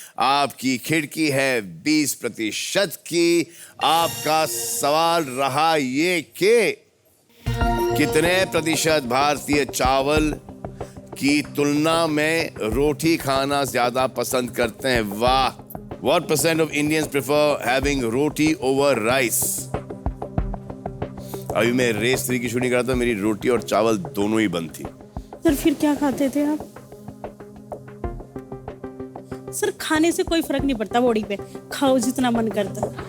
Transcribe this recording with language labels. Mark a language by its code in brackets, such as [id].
[hi] आपकी खिड़की है 20% की। आपका सवाल रहा ये कि कितने प्रतिशत भारतीय चावल की तुलना में रोटी खाना ज्यादा पसंद करते हैं? वाह! [en] What percent of Indians prefer having roti over rice? [hi] अभी मैं रेस 3 की शूटिंग कर रहा था, मेरी रोटी और चावल दोनों ही बंद थी। सर फिर क्या खाते थे आप? सर खाने से कोई फर्क नहीं पड़ता बॉडी पे, खाओ जितना मन करता।